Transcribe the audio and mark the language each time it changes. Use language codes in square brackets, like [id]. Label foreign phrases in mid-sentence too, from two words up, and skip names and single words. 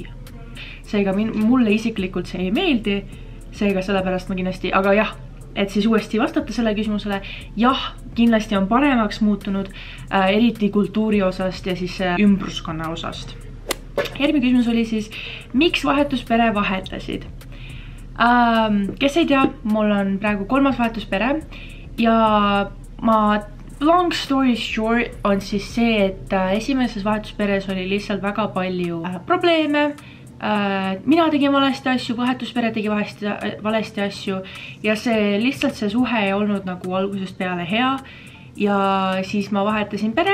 [et] Seega mulle isiklikult see ei meeldi, seega sellepärast ma kindlasti, aga jah, et siis uuesti vastata selle küsimusele, jah, kindlasti on paremaks muutunud, eriti kultuuri osast ja siis ümbruskonna osast. Järgmine küsimus oli siis, miks vahetuspere vahetasid? Kes ei tea, mul on praegu 3. vahetuspere ja [en] long story short [et] on siis see, et esimeses vahetusperes oli lihtsalt väga palju probleeme. Mina tegin valesti asju, vahetuspere tegi valesti asju ja lihtsalt see suhe ei olnud nagu algusest peale hea ja siis ma vahetasin pere.